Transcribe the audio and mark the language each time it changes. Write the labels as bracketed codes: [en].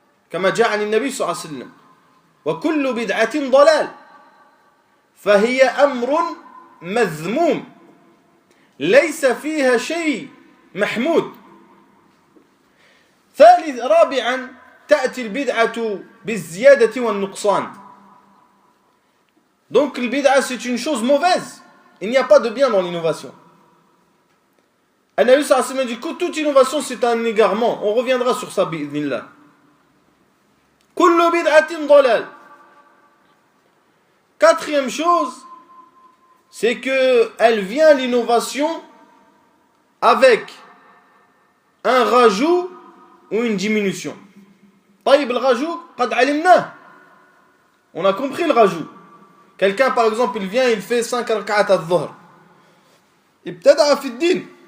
[ar] كما جاء عن النبي صلى الله عليه وسلم وكل بدعة ضلال فهي أمر مذموم ليس فيها شيء محمود. رابعا تأتي البدعة بالزيادة والنقصان. [fr] Donc le bid'a c'est une chose mauvaise. Il n'y a pas de bien dans l'innovation. An-Nabi sallallahu alayhi wa sallam dit que toute innovation c'est un égarement. On reviendra sur ça bi'idhnillah. [ar] Kullu bid'atin dalal. [fr] Quatrième chose, c'est que elle vient l'innovation avec un rajout ou une diminution. [ar] طيب [fr] le rajout, [ar] قد علمناه. [fr] On a compris le rajout. Quelqu'un par exemple, il vient, il fait 5 rak'at al-dhuhr. [ar] Ibtada'a fi ad-din.